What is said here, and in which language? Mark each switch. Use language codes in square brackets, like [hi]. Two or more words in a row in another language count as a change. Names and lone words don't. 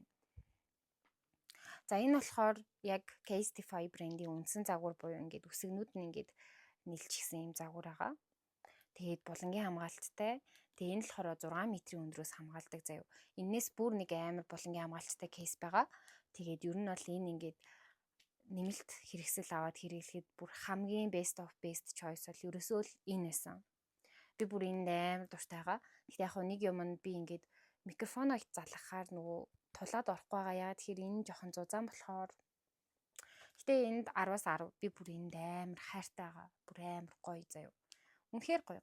[mn] За энэ болохоор яг Casetify брендийн үндсэн загвар буюу ингээд үсгнүүд нь ингээд нийлчихсэн юм загвар байгаа. Тэгээд булангийн хамгаалттай. Тэгээ энэ болохоор 6 метрийн өндрөөс хамгаалдаг заяа. Эннээс бүр нэг амар булангийн хамгаалттай кейс байгаа. Тэгээд ер нь бол энэ ингээд нэмэлт хэрэгсэл аваад хэрэглэхэд бүр хамгийн [en] best of best choice [mn] бол ерөөсөө л энэ байсан. Би бүр энд амар дуртай байгаа. Гэхдээ яг нэг юм нь би ингээд микрофоноо залгахаар нөгөө тулаад орохгүй байгаа. Яагаад тэгэхээр энэ жоохон зузаан болохоор. Гэтэ энд 10-аас 10 би бүр энд амар хайртай байгаа. Бүр амар гоё заяа. Үнэхээр гоё.